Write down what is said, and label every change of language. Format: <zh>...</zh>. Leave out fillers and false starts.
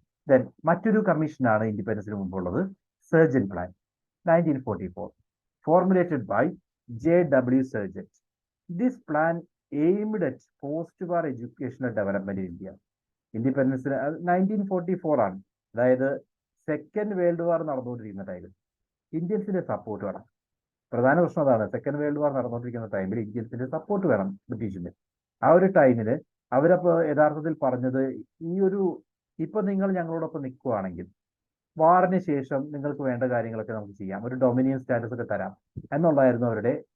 <ml>Then മറ്റൊരു കമ്മീഷനാണ് ഇൻഡിപെൻഡൻസിന് മുമ്പുള്ളത്, surgeon plan 1944,</ml> <en>formulated by</en> <ml>J.W.</ml> <en>Sargent. This plan aimed at post-war educational development in India.</en> <ml>ഇൻഡിപെൻഡൻസിന് 1944 ആണ്. അതായത് second world war നടന്നുകൊണ്ടിരിക്കുന്ന ടൈമിൽ ഇന്ത്യൻസിന്റെ support വേണം. പ്രധാന പ്രശ്നം അതാണ്, സെക്കൻഡ് വേൾഡ് വാർ നടന്നുകൊണ്ടിരിക്കുന്ന ടൈമിൽ ഇന്ത്യൻസിന്റെ സപ്പോർട്ട് വേണം ബ്രിട്ടീഷിന്. ആ ഒരു ടൈമില് അവരപ്പോൾ യഥാർത്ഥത്തിൽ പറഞ്ഞത്, ഇപ്പൊ നിങ്ങൾ ഞങ്ങളോടൊപ്പം നിൽക്കുകയാണെങ്കിൽ വാറിന് ശേഷം നിങ്ങൾക്ക് വേണ്ട കാര്യങ്ങളൊക്കെ നമുക്ക് ചെയ്യാം, ഒരു ഡൊമിനിയൻ സ്റ്റാറ്റസ് ഒക്കെ തരാം എന്നുള്ളതായിരുന്നു അവരുടെ</ml>